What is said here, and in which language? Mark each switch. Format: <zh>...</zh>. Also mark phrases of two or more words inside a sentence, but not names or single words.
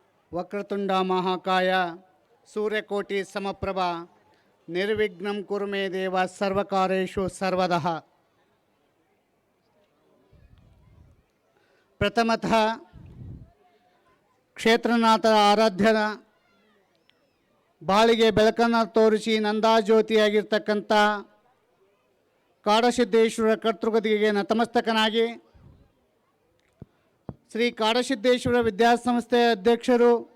<sa>ವಕ್ರತುಂಡ ಮಹಾಕಾಯ ಸೂರ್ಯಕೋಟಿ ಸಮಪ್ರಭ ನಿರ್ವಿಘ್ನಂ ಕುರು ಮೇ ದೇವ ಸರ್ವಕಾರ್ಯೇಷು ಸರ್ವದಃ.</sa> <kn>ಪ್ರಥಮತಃ ಕ್ಷೇತ್ರನಾಥ ಆರಾಧ್ಯನ ಬಾಳಿಗೆ ಬೆಳಕನ್ನು ತೋರಿಸಿ ನಂದಾಜ್ಯೋತಿಯಾಗಿರ್ತಕ್ಕಂಥ ಕಾಡಸಿದ್ದೇಶ್ವರ ಕರ್ತೃಗದಿಗೆ ನತಮಸ್ತಕನಾಗಿ ಶ್ರೀ ಕಾಡಸಿದ್ದೇಶ್ವರ ವಿದ್ಯಾಸಂಸ್ಥೆಯ ಅಧ್ಯಕ್ಷರು,</kn>